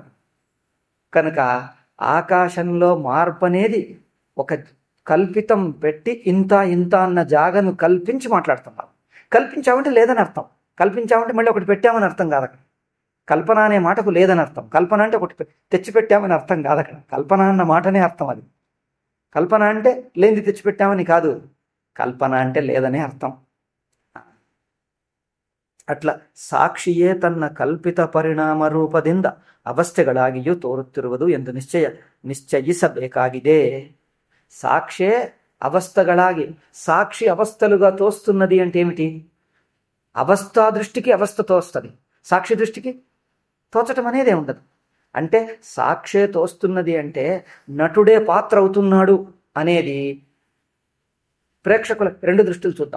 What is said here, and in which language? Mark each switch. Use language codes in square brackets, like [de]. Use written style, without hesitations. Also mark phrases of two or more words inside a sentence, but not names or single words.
[te] కనుక ఆకాశంలో మార్పు అనేది ఒక కల్పితం పెట్టి ఇంత ఇంత అన్న జాగను కల్పించి మాట్లాడుతున్నాం. కల్పించామంటే లేదని అర్థం. కల్పించామంటే మళ్ళీ ఒకటి పెట్టామని అర్థం కాదు అక్కడ. కల్పన అనే మాటకు లేదని అర్థం. కల్పన అంటే ఒకటి తెచ్చిపెట్టామని అర్థం కాదు అక్కడ. కల్పన అన్న మాటనే అర్థం అది. కల్పన అంటే లేనిది తెచ్చిపెట్టామని కాదు. కల్పన అంటే లేదనే అర్థం. [kn] ಅಟ್ಲ ಸಾಕ್ಷಿಯೇ ತನ್ನ ಕಲ್ಪಿತ ಪರಿಣಾಮ ರೂಪದಿಂದ ಅವಸ್ಥೆಗಳಾಗಿಯೂ ತೋರುತ್ತಿರುವುದು ಎಂದು ನಿಶ್ಚಯಿಸಬೇಕಾಗಿದೆ. [te] సాక్షే అవస్థಗಳಾಗಿ సాక్షి అవస్థలుగా తోస్తున్నది అంటే ఏమిటి? అవస్థా దృష్టికి అవస్థ తోస్తుంది, సాక్షి దృష్టికి తోచటం అనేదే ఉండదు. అంటే సాక్షే తోస్తున్నది అంటే నటుడే పాత్ర అవుతున్నాడు అనేది ప్రేక్షకుల రెండు దృష్టిలు చూద్దాం.